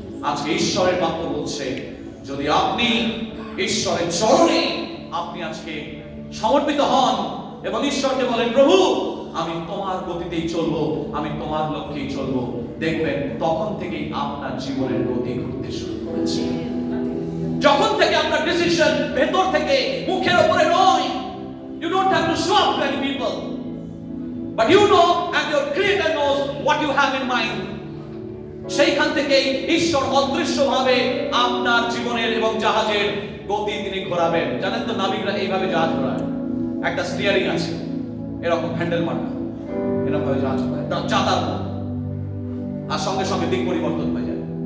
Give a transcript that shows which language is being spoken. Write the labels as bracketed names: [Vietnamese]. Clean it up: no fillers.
[Bangla] আজকে ঈশ্বরের বাক্য বলছে, যদি আপনি ঈশ্বরের চরণে আপনি আজকে সমর্পিত হন এবং ঈশ্বরকে বলেন, প্রভু আমি তোমার গতিতেই চলবো, আমি তোমার লক্ষ্যেই চলবো, দেখবেন তখন থেকেই আপনার জীবনের গতি ঘুরতে শুরু করেছে। যখন থেকে আপনার ডিসিশন ভেতর থেকে, মুখের উপরে নয়। [English] You don't have to show up to any people, but you know and your creator knows what you have in mind. [Bangla] সেইখান থেকে ঈশ্বর অদৃশ্যভাবে আপনার জীবনের এবং জাহাজের গতি তিনি ঘোরাবেন। জানেন তো, নাবিকরা এইভাবে জাহাজ ঘোরায়, একটা স্টিয়ারিং আছে, এরকম হ্যান্ডেল মারা, এরকম ভাবে জাহাজ ঘোরায়, চাতার মতো, আর সঙ্গে সঙ্গে দিক পরিবর্তন হয়ে যায়।